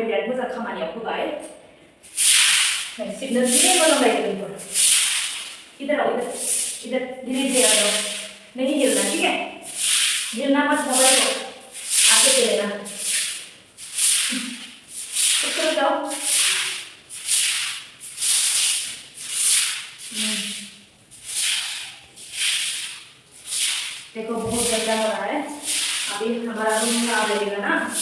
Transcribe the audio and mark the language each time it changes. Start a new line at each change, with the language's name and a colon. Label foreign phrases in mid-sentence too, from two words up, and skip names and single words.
Bodo: बिराद मोजां खामानियाव होबाय सिबनो जि मोजां जायो लोगोफोर
Hindi: इधर आओ इधर धीरे धीरे आ जाओ नहीं हिलना ठीक है हिलना मत मोबाइल को आगे से लेना ऊपर जाओ देखो बहुत गंदा हो रहा है अभी हमारा रूम खराब लगेगा ना